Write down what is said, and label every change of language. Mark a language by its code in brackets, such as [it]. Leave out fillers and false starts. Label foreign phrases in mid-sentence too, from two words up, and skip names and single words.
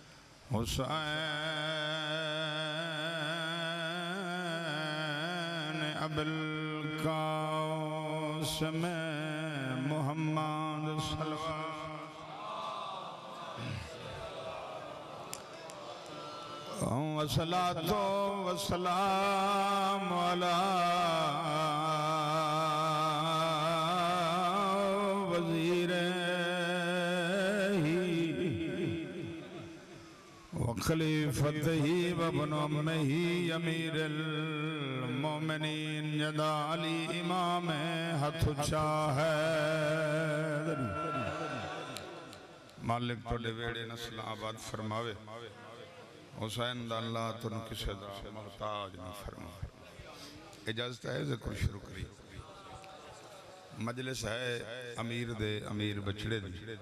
[pa] हुसैन अबुल कासिम मुहम्मद [ar] صلى الله والصلاة والسلام على خليفته وابن عمه أمير المؤمنين جدا علي [pa] امام ہتھ اچا ہے. مالک توڑے ویڑے نسل آباد فرماوے. حسین دا اللہ تُں کسے دا محتاج نہ فرماوے. اجازت ہے ذکر شروع کری۔ مجلس ہے امیر دے امیر بچھڑے دی.